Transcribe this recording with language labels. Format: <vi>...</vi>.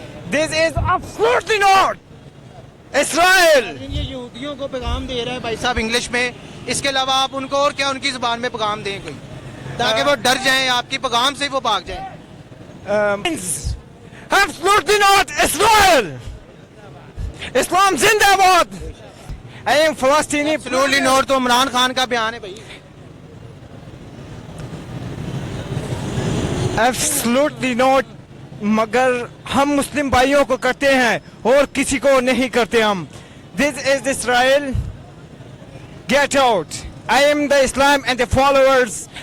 <en>This is absolutely not Israel.</en> <ur>یہ یہودیوں کو پیغام دے رہا ہے بھائی صاحب انگلش میں, اس کے علاوہ آپ ان کو اور کیا ان کی زبان میں پیغام دیں کوئی, تاکہ وہ ڈر جائیں, آپ کی پیغام سے وہ بھاگ جائیں.</ur> <en>Absolutely not Israel. Islam Zindabad. I am Palestinian. Absolutely not</en> <ur>تو عمران خان کا بیان ہے بھائی.</ur> <en>Absolutely not.</en> <ur>مگر ہم مسلم بھائیوں کو کرتے ہیں اور کسی کو نہیں کرتے ہم.</ur> <en>This is Israel. Get out. I am the Islam and the followers.</en>